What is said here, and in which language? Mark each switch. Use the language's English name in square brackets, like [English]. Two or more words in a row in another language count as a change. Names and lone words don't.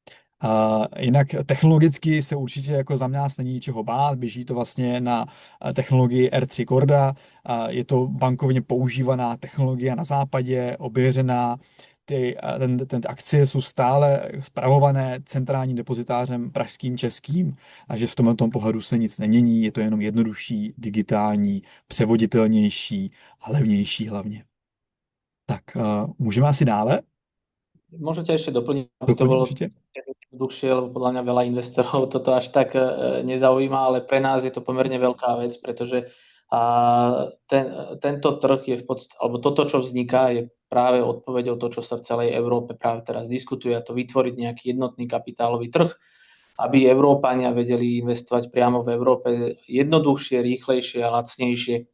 [Czech] Jinak technologicky se určitě jako za nás není ničeho bát, běží to vlastně na technologii R3 Corda, je to bankovně používaná technologie na západě, ověřená, ty akcie jsou stále spravované centrálním depozitářem pražským, českým, takže v tomto pohledu se nic nemění, je to jenom jednodušší, digitální, převoditelnější a levnější hlavně. Tak můžeme asi dále? [Slovak] Môžete ešte doplniť, aby to bolo dlhšie, lebo podľa mňa veľa investorov toto až tak nezaujíma, ale pre nás je to pomerne veľká vec, pretože tento trh je v podstate, alebo toto, čo vzniká, je práve odpoveďou to, čo sa v celej Európe práve teraz diskutuje, a to vytvoriť nejaký jednotný kapitálový trh, aby Európania vedeli investovať priamo v Európe jednoduchšie, rýchlejšie a lacnejšie.